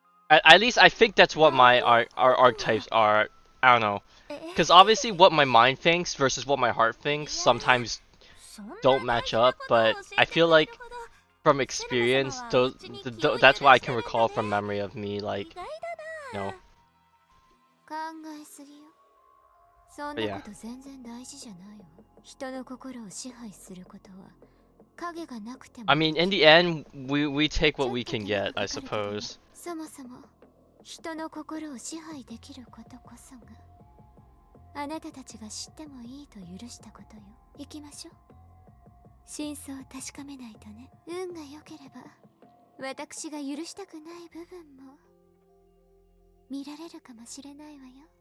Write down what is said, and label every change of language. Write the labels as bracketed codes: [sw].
[en] At least I think that's what my our archetypes are. I don't know, because obviously what my mind thinks versus what my heart thinks sometimes don't match up. But I feel like from experience, that's what I can recall from memory of me, like, you know. [ja] 考えすぎよ。そんなこと全然大事じゃないわ。人の心を支配することは影がなくても。 [en] I mean, in the end, we take what we can get, I suppose. [ja] そもそも人の心を支配できることこそがあなたたちが知ってもいいと許したことよ。行きましょう。真相を確かめないとね。運が良ければ私が許したくない部分も見られるかもしれないわよ。